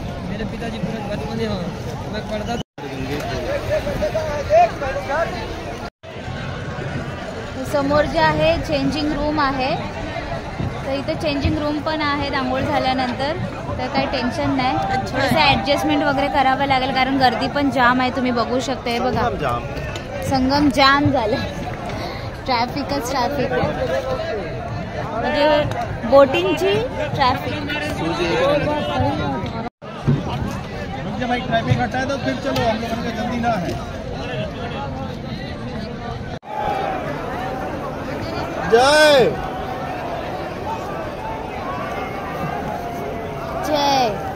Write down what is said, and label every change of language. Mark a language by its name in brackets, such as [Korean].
[Hindi] मेरे पिताजी पूरे बचपन में, हाँ मैं पढ़ता था. [Marathi] समोर जे आहे चेंजिंग रूम आहे, तर इथे चेंजिंग रूम पण आहे आंघोळ झाल्यानंतर. तर काही टेन्शन नाही. थोडंसं ॲडजस्टमेंट वगैरे करावं लागेल, कारण गर्दी पण जाम आहे. तुम्ही बघू शकता. हे बघा संगम जाम झालं. ट्रॅफिकच ट्रॅफिक आहे, म्हणजे बोटिंगची ट्रॅफिक. [Hindi] भाई ट्रैफिक हटा है तो फिर चलो, हम लोगों को जल्दी ना है. जय जय